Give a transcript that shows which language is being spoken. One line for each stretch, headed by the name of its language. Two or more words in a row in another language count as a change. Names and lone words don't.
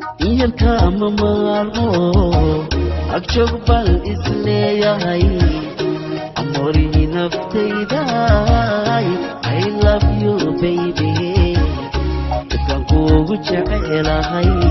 Somali: Iyarka ma maarmo, ag joog bal is leeyahay. Amoorihii naftayday,
English: I love you, baby.
Somali: Dadkaan kuugu jecelahay.